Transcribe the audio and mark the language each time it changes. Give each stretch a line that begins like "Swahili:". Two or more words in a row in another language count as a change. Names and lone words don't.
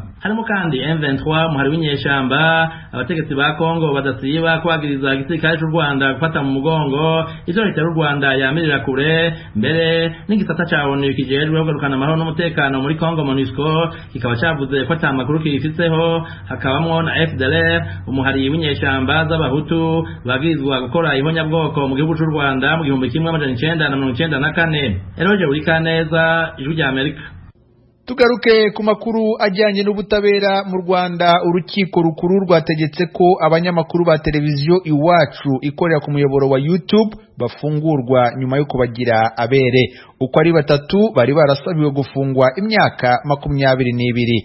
Rundi: Harimo kandi M23 muhari w'inyeshamba. Abategetsi ba Kongo badasiba kwagiriza igisirikare cy'u Rwanda gufata mu mugongo ivyo leta y'u Rwanda yamirira kure, mbere n'igisata ca ONU kijejwe kugarukana amahoro n'umutekano muri Kongo MONUSCO kikaba cavuze ko ata makuru kifitseho. Hakabamwo na FDLR umuhari w'inyeshamba z'abahutu bagirizwa gukora ihonyabwoko mu gihugu cy'u Rwanda mu 1994. Eroje Urikaneza, Ijwi rya Amerika. Tugaruke ku makuru ajyanye n'ubutabera mu Rwanda. Urukiko rukuru rwategetse ko abanyamakuru ba televiziyo Iwacu ikorera ku muyoboro wa YouTube bafungurwa nyuma yo kubagira abere. Uko ari batatu bari barasabiwe gufungwa imyaka 22.